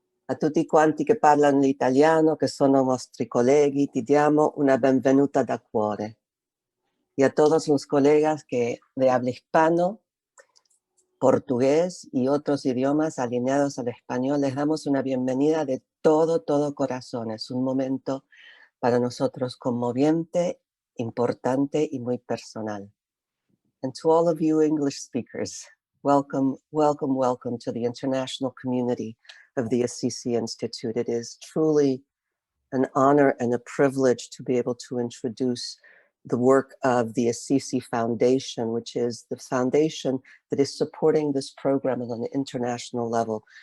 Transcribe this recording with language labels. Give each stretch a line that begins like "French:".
Italian: A tutti quanti che parlano l'italiano, che sono nostri colleghi, ti diamo una benvenuta da cuore.
Spanish: Y a todos los colegas que de habla hispano, portugués y otros idiomas alineados al español, les damos una bienvenida de todo corazón. Es un momento para nosotros conmoviente, importante y muy personal.
English: And to all of you English speakers, welcome to the international community of the Assisi Institute. It is truly an honor and a privilege to be able to introduce the work of the Assisi Foundation, which is the foundation that is supporting this program on an international level.